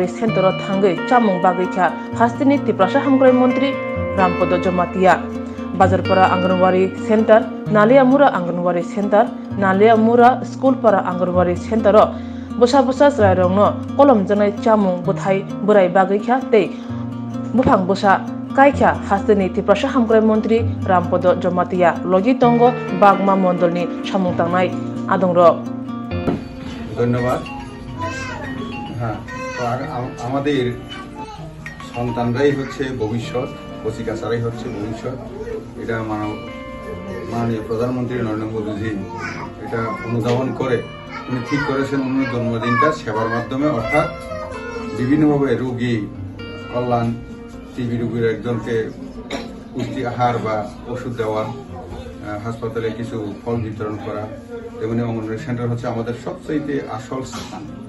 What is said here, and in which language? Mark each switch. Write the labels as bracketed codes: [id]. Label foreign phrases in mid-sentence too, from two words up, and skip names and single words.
[trp] सेंटर थांगै चामुं बागैख्या हास्तिनि तिप्रासा हामग्राय मंत्री रामपद जमातिया बाजारपारा आंगनवाड़ी सेंटर नालियामुरा आंगनवाड़ी सेंटर नालियामुरा स्कूलपारा आंगनवाड़ी सेंटर बसा बसा रायरंनो कलम जनाय चामुं बोथाय बोराय बागैख्या तै बुफां बसा कायख्या हास्तिनि तिप्रासा हामग्राय मंत्री रामपद जमातिया लगी तंग बागमा मंडलनि सामुं तांनाय आदंर। [bn] ধন্যবাদ। হ্যাঁ, তো আমাদের সন্তানরাই হচ্ছে ভবিষ্যৎ, কচিকাচারাই হচ্ছে ভবিষ্যৎ। এটা মাননীয় প্রধানমন্ত্রী নরেন্দ্র মোদীজি এটা অনুধাবন করে উনি ঠিক করেছেন উনি জন্মদিনটা সেবার মাধ্যমে, অর্থাৎ বিভিন্নভাবে রোগী কল্যাণ, টিবি রোগীর একজনকে পুষ্টি আহার বা ওষুধ দেওয়া, হাসপাতালে কিছু ফল বিতরণ করা, তেমনি অঙ্গনওয়াড়ি সেন্টার হচ্ছে আমাদের সবচেয়ে আসল স্থান।